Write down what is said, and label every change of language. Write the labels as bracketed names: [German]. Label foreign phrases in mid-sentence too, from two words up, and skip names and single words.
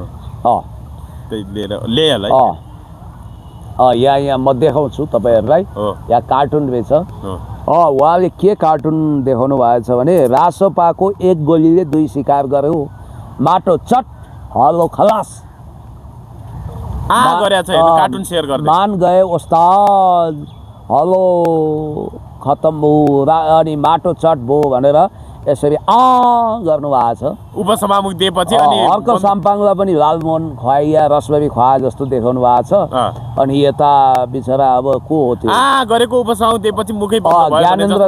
[Nepali] यहाँ म देखाउँछु तपाईँहरूलाई। यहाँ कार्टुन रहेछ। उहाँले के कार्टुन देखाउनु भएको छ भने रासोपाको एक गोलीले 2 शिकार गर्यो, माटो चट हलो खलास, कार्टुन सेयर गर्दै [Hindi] मान गए उस्ताद, [Nepali] हलो खत्म भयो, अनि माटो चट भयो भनेर यसरी गर्नुभएको छ। उपसभामुख दिएपछि अनि हर्क साम्पाङलाई पनि लालमोहन खुवाइया रसबेरी खुवाए जस्तो देखाउनु भएको छ। अनि यता बिचरा अब को हो त्यो गरेको उपसभामुख दिएपछि मुखै ज्ञानेन्द्र,